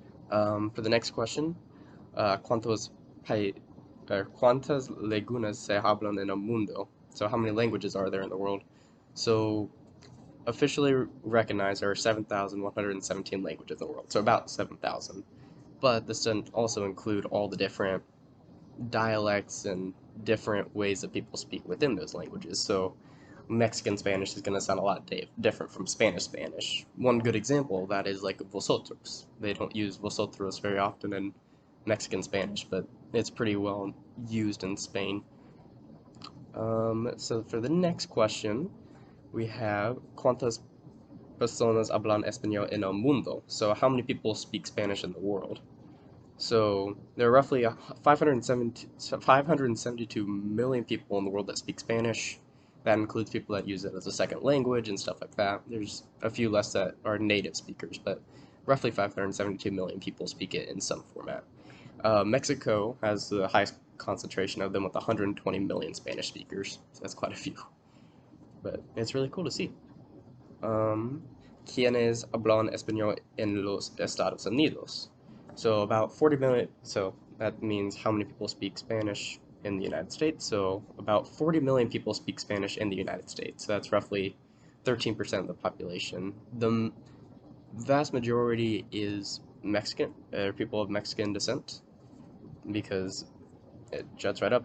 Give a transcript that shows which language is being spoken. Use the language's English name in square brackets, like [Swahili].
[English] For the next question, [Spanish] ¿cuántos ¿cuántas lenguas se hablan en el mundo? [English] So how many languages are there in the world? So officially recognized there are 7,117 languages in the world, so about 7,000. But this doesn't also include all the different dialects and different ways that people speak within those languages. So Mexican Spanish is going to sound a lot different from Spanish Spanish. One good example of that is like vosotros. They don't use vosotros very often in Mexican Spanish, but it's pretty well used in Spain. So for the next question, we have [Spanish] ¿Cuántas personas hablan español en el mundo? [English] So how many people speak Spanish in the world? So there are roughly 572 million people in the world that speak Spanish. That includes people that use it as a second language and stuff like that. There's a few less that are native speakers, but roughly 572 million people speak it in some format. Mexico has the highest concentration of them with 120 million Spanish speakers, so that's quite a few. But it's really cool to see. [Spanish] ¿Quiénes hablan español en los Estados Unidos? [English] So about 40 million, so that means how many people speak Spanish in the United States. So about 40 million people speak Spanish in the United States. So that's roughly 13% of the population. The vast majority is Mexican, people of Mexican descent, because it juts right up.